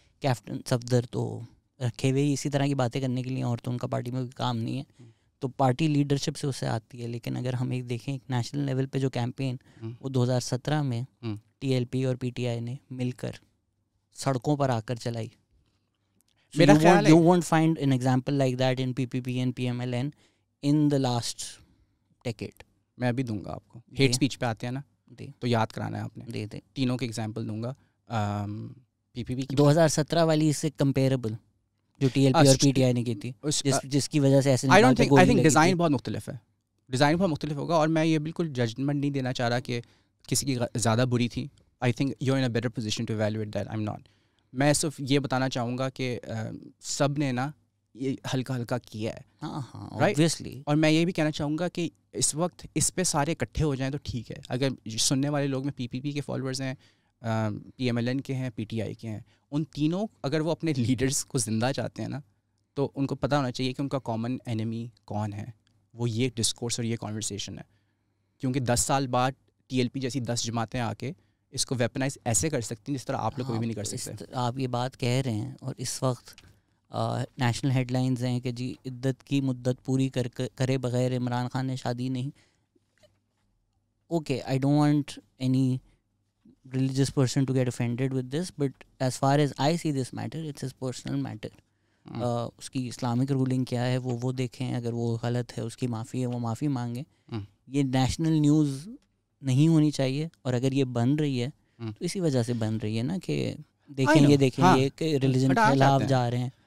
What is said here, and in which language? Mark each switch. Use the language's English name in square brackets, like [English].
[Urdu] Captain Safdar تو رکھے ہوئے اسی طرح کی باتیں کرنے کے لیے، اور تو ان کا پارٹی میں کوئی کام نہیں ہے، تو پارٹی لیڈرشپ سے اسے آتی ہے. لیکن اگر ہم ایک دیکھیں ایک نیشنل لیول پہ جو کیمپین وہ 2017 میں ٹی ایل پی اور پی ٹی آئی نے مل کر سڑکوں پر آ کر چلائی. میرا خیال ہے [English] you won't find an example like that in PPP and PMLN in the last decade. [Urdu] میں ابھی دوں گا آپ کو. ہیٹ اسپیچ پہ آتے ہیں نا، تو یاد کرانا ہے آپ نے. دے تینوں کے ایگزامپل دوں گا. پی پی پی 2017 والی اس سے کمپیریبل جو ٹی ایل پی اور پی ٹی آئی نے کی تھی، جس کی وجہ سے ایسے [English] I think [Urdu] ڈیزائن بہت مختلف ہے. ڈیزائن بہت مختلف ہوگا، اور میں یہ بالکل ججمنٹ نہیں دینا چاہ رہا کہ کسی کی زیادہ بری تھی. [English] I think you are in a better position to evaluate that. I am not. [Urdu] میں صرف یہ بتانا چاہوں گا کہ سب نے نا یہ ہلکا ہلکا کیا ہے. ہاں obviously. اور میں یہ بھی کہنا چاہوں گا کہ اس وقت اس پہ سارے اکٹھے ہو جائیں تو ٹھیک ہے. اگر سننے والے لوگ میں پی پی پی کے فالوورز ہیں، PMLN کے ہیں, PTI کے ہیں. ان تینوں اگر وہ اپنے لیڈرز کو زندہ چاہتے ہیں نا تو ان کو پتہ ہونا چاہیے کہ ان کا کامن اینیمی کون ہے. وہ یہ ڈسکورس اور یہ کانورسیشن ہے. کیونکہ 10 سال بعد TLP جیسی 10 جماعتیں آ کے اس کو ویپنائز ایسے کر سکتی ہیں جس طرح آپ لوگ کوئی بھی نہیں کر سکتے. آپ یہ بات کہہ رہے ہیں اور اس وقت نیشنل ہیڈ لائنز ہیں کہ جی عدت کی مدت پوری کرے بغیر عمران خان نے شادی نہیں. [English] Okay, I don't want any religious person to get offended with this, but as far as I see this matter, it's his personal matter. [Urdu] اس کی اسلامک رولنگ کیا ہے وہ دیکھیں, اگر وہ غلط ہے اس کی معافی ہے وہ معافی مانگیں. یہ نیشنل نیوز نہیں ہونی چاہیے, اور اگر یہ بن رہی ہے تو اسی وجہ سے بن رہی ہے نا کہ دیکھیں یہ کہ ریلیجن کے خلاف جا رہے ہیں.